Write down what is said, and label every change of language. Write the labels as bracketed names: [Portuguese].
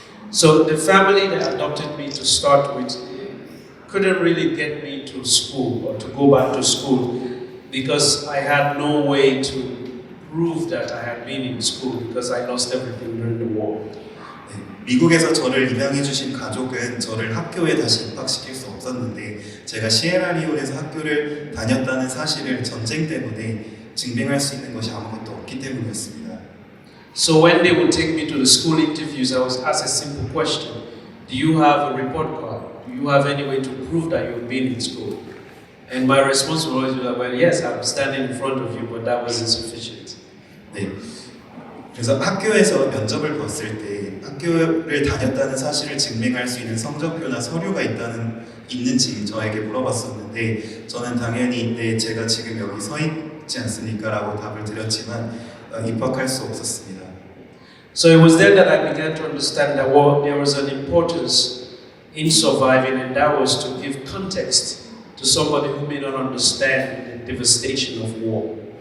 [English] So the family that adopted me to start with couldn't really get me to school or to go back to school because I had no way to prove that I had been in school because I lost everything during the war. [Korean] 네, 미국에서 저를 입양해 주신 가족은 저를 학교에 다시 입학시킬 수 없었는데 제가 시에라리온에서 학교를 다녔다는 사실을 전쟁 때문에 증명할 수 있는 것이 아무것도 없기 때문이었습니다. [English] So when they would take me to the school interviews, I was asked a simple question: Do you have a report card? Do you have any way to prove that you've been in school? And my response would always be like, well, yes, I'm standing in front of you, but that was insufficient. [Korean] 네. 그래서 학교에서 면접을 봤을 때 학교를 다녔다는 사실을 증명할 수 있는 성적표나 서류가 있는지 저에게 물어봤었는데 저는 당연히 네, 제가 지금 여기 서 있지 않습니까? 라고 답을 드렸지만 입학할 수 없었습니다. [English] So it was then that I began to understand that there was an importance in surviving, and that was to give context to somebody who may not understand the devastation of war.